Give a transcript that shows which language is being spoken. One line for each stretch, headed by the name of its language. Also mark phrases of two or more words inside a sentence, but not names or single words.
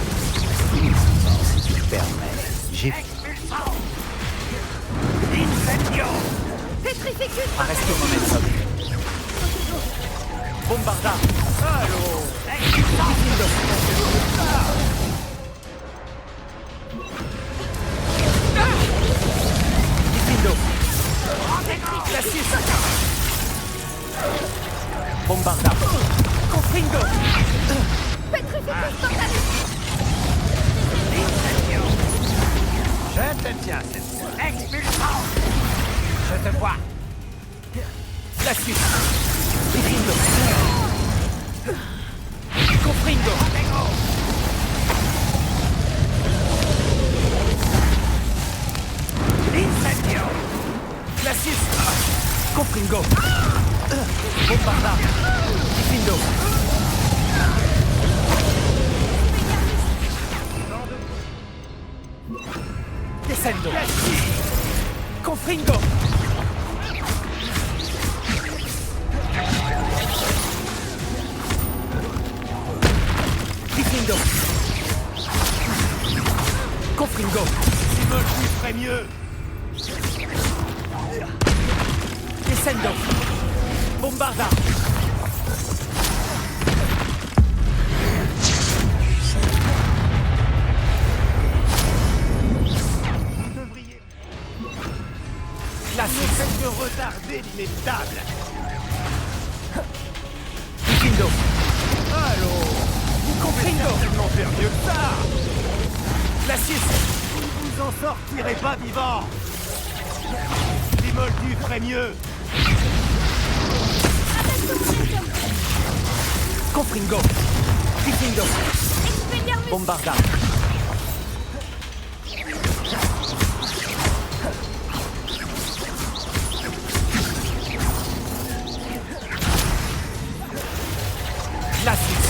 French: Permet. J'ai... Arresto momentum. Bombarda! Allô! Diffindo! Diffindo! Glacius! Bombarda! Confringo! Je te tiens, cette expulsion. Je te vois. La suite! Confringo! Confringo! Incendio. Glacius! Confringo! Bombarda! Diffindo! Descendo! Confringo! Diffindo! Confringo! Timothy ferait mieux. Descendo! Bombarda! Vous devriez... La Ne faites que retarder l'inévitable. Diffindo! Allô. Vous pouvez certainement faire mieux que ça. Glacius! Vous en sortirez pas vivant. Timothy ferait mieux. Confringo! Diffindo! Bombarda! Glacius!